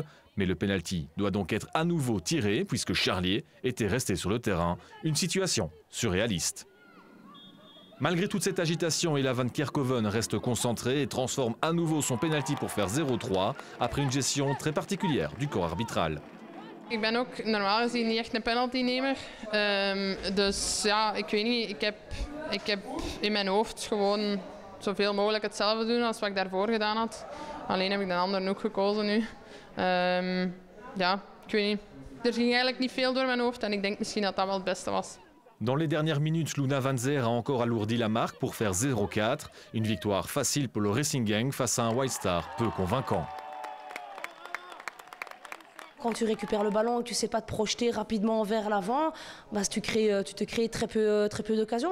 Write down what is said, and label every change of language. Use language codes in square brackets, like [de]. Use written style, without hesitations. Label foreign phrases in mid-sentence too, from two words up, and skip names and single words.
[fr] Mais le penalty doit donc être à nouveau tiré puisque Charlier était resté sur le terrain. Une situation surréaliste. Malgré toute cette agitation, Ella Van Kerkhoven reste concentrée et transforme à nouveau son penalty pour faire 0-3 après une gestion très particulière du corps arbitral. [nl] Ik ben ook normaal gezien niet echt een penaltynemer. Dus ja, ik weet niet. Ik heb in mijn hoofd gewoon zoveel mogelijk hetzelfde doen als wat ik daarvoor gedaan had. Alleen heb ik de andere ook gekozen nu. Ja, ik weet niet. Er ging eigenlijk niet veel door mijn hoofd en ik denk misschien dat dat wel het beste was. [fr] Dans les dernières minutes, Luna Van Zer a encore alourdi la marque pour faire 0-4. Une victoire facile pour le Racing Genk face à un White Star peu convaincant. Quand tu récupères le ballon et que tu ne sais pas te projeter rapidement vers l'avant, bah, tu te crées très peu d'occasions.